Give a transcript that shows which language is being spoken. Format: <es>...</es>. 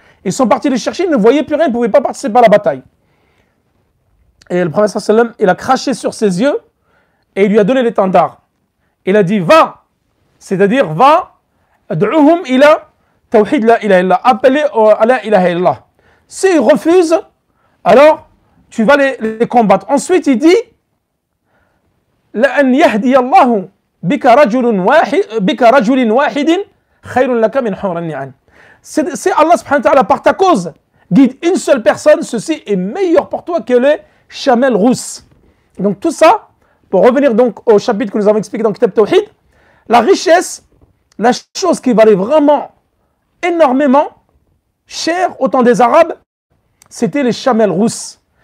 <fr>Ils sont partis le chercher, ils ne voyaient plus rien, ils ne pouvaient pas participer à la bataille. Et le prophète sallallahu alayhi wa sallam, il a craché sur ses yeux et il lui a donné l'étendard. Il a dit, va, c'est-à-dire, va,</fr> <ar>ad'uhum ila tawhid la ilaha illallah,</ar> <fr>appelez à la ilaha illallah. S'ils refusent, alors tu vas les combattre. Ensuite, il dit,</fr> <ar>لأن يهدي الله بك رجل واحد خير لك من حمر النعم.</ar> <fr>C'est Allah subhanahu wa ta'ala, par ta cause, guide une seule personne, ceci est meilleur pour toi que les chamelles rousses. Donc tout ça, pour revenir donc au chapitre que nous avons expliqué dans Kitab Tawhid, la richesse, la chose qui valait vraiment énormément cher au temps des Arabes, c'était les chamelles rousses.</fr>